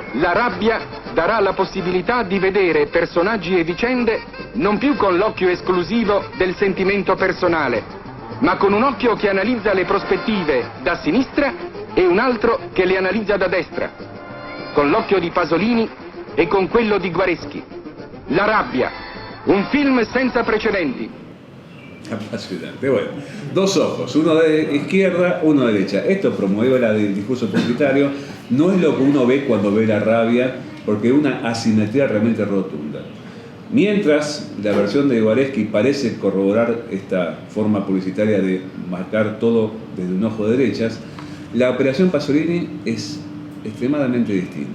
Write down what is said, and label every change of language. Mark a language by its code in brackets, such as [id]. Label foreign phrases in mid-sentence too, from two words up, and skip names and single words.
[it] La rabbia darà la possibilità di vedere personaggi e vicende non più con l'occhio esclusivo del sentimento personale, ma con un occhio che analizza le prospettive da sinistra e un altro che le analizza da destra, con l'occhio di Pasolini e con quello di Guareschi. La Rabbia, un film senza precedenti. [es] Apasionante. Bueno, dos ojos, uno de izquierda, uno de derecha. Esto promueve el discurso publicitario, no es lo que uno ve cuando ve La Rabia, porque es una asimetría realmente rotunda. Mientras la versión de Guareschi parece corroborar esta forma publicitaria de marcar todo desde un ojo de derechas, la operación Pasolini es extremadamente distinta.